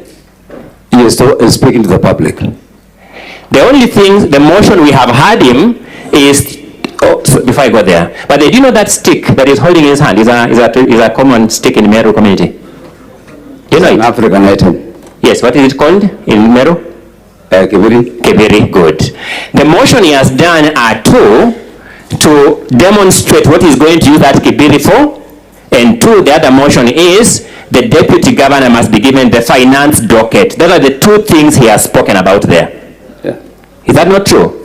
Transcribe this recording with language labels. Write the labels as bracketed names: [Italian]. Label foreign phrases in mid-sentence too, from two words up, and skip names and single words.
[English] He is speaking to the public. The only thing, the motion we have had him is, so before I go there, but do you know that stick that he's holding in his hand is a common stick in Meru community? Do you know it? An African item. Yes, what is it called in Meru? Kibiri. Kibiri, good. The motion he has done are two, to demonstrate what he's going to use that kibiri for, and two, the other motion is the deputy governor must be given the finance docket. Those are the two things he has spoken about there. Yeah. Is that not true?